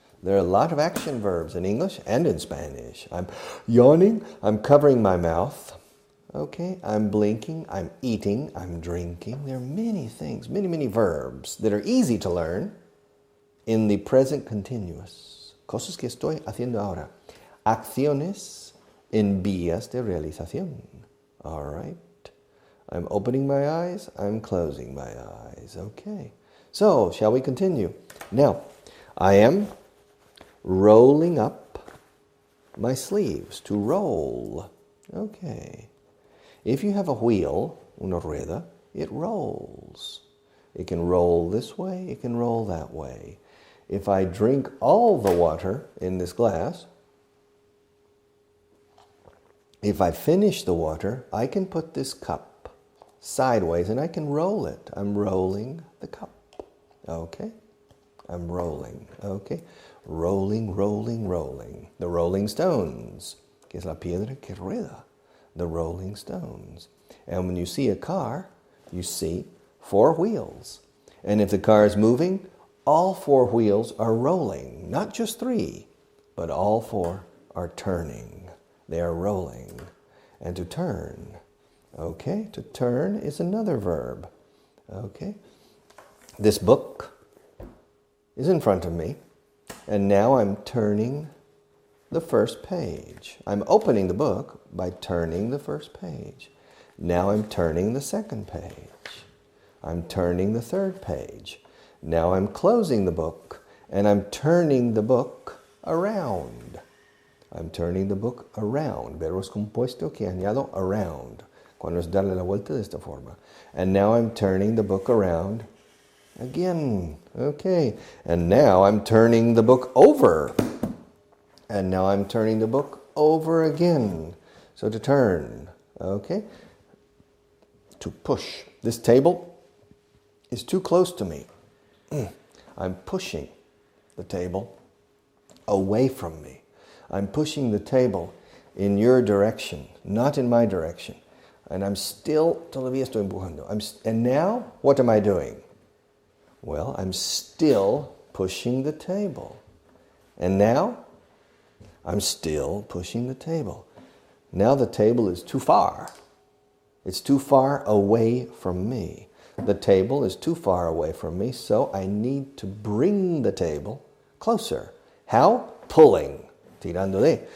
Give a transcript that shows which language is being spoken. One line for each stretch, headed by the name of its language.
English: There are a lot of action verbs in English and in Spanish. I'm yawning, I'm covering my mouth. Okay, I'm blinking, I'm eating, I'm drinking. There are many things, many verbs that are easy to learn in the present continuous.
Spanish: Cosas que estoy haciendo ahora. Acciones en vías de realización.
English: All right. I'm opening my eyes, I'm closing my eyes. Okay. So, shall we continue? Now, I am rolling up my sleeves. To roll. Okay. If you have a wheel, una rueda, it rolls. It can roll this way, it can roll that way. If I drink all the water in this glass, if I finish the water, I can put this cup sideways and I can roll it. I'm rolling the cup. Okay? I'm rolling. Okay? Rolling, rolling, rolling.
Spanish: The Rolling Stones, que es la piedra que rueda.
English: The Rolling Stones. And when you see a car, you see 4 wheels. And if the car is moving, all 4 wheels are rolling. Not just 3, but all 4 are turning. They are rolling. And to turn. Okay, to turn is another verb. Okay. This book is in front of me. And now I'm turning the first page. I'm opening the book by turning the first page. Now I'm turning the second page. I'm turning the third page. Now I'm closing the book and I'm turning the book around. I'm turning the book around.
Spanish: Verbos compuesto que añado around. Cuando es darle la vuelta de esta forma.
English: And now I'm turning the book around again. Okay. And now I'm turning the book over. And now I'm turning the book over again. So to turn. Okay. To push. This table is too close to me. I'm pushing the table away from me. I'm pushing the table in your direction, not in my direction. And I'm still,
Spanish: todavía estoy empujando.
English: And now, what am I doing? Well, I'm still pushing the table. And now, I'm still pushing the table. Now the table is too far. It's too far away from me. The table is too far away from me, so I need to bring the table closer. How? Pulling.
Spanish: Tirando de.